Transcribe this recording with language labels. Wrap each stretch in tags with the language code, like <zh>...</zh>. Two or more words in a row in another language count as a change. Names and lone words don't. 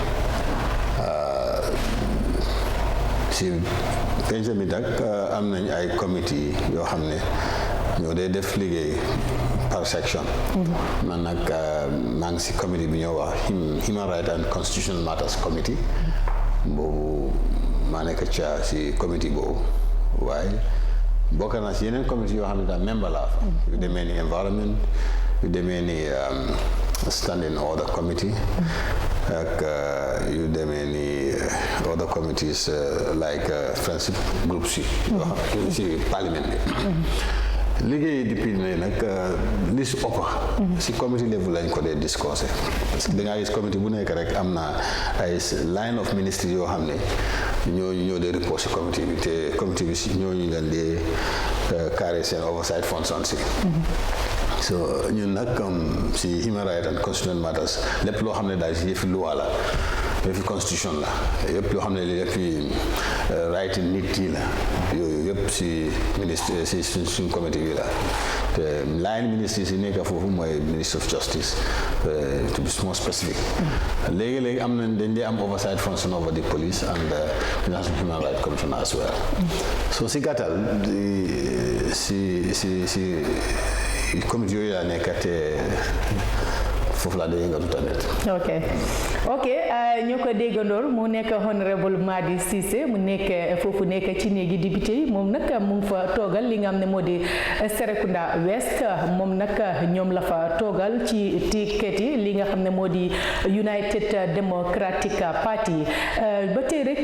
<wo>si pencum bi nag am nañ ay committee yoo xam ne ñoo dee def liggéey par section man nag maa ngi si committee bi ñoo wax Human Rights and Constitutional Matters Committee boobu maa nekk ca si committee boobu waaye bokk naa si yeneen committee yoo xam ne daal membre laa fa yu demee ni environment yu demee ni</wo> <en>standing order committee</en> <wo>ak yu demee ni</wo> <en>other committees like</en> <wo>friendship groups yi yoo xam si parlement bi liggéey depuis ne nag li si ëpp si</wo> <en>committee level</en> <wo>lañ ko dee discussé parce que da ngaa gis committee bu nekk rek am na ay</wo> <en>line of</en> <wo>ministry yoo xam ne ñoo dee report si committee bi te committee bi si ñooñu leen dee carré seen</wo> <en>oversight function</en> <wo>si so ñun nag si Human Rights and Constitutional Matters lépp loo xam ne daal si yëfi loi la yëfi constitution la yëpp yoo xam ne yëfi right nit yi la yooyu yëpp si ministre si suñ comité bi la te line ministre si nekk foofu mooy ministre</wo> <en>of justice to be more specific</en> <wo>léegi am nañ dañ dee am</wo> <en>oversight function over the police and the National Human Rights Commission as well so</en> <wo>si gàttal si comité yooyu laa nekk te foofu laa dee yëngatu tamit. ok ñoo ko déggandoor mu nekk honorable Madi Ceesay mu nekk foofu nekk ci néegi député yi moom nag mu ngi fa toogal li nga xam ne moo di Serrekunda West moom nag ñoom la fa toogal ci ticket yi li nga xam ne moo di United Democratic Party ba tey rek</wo>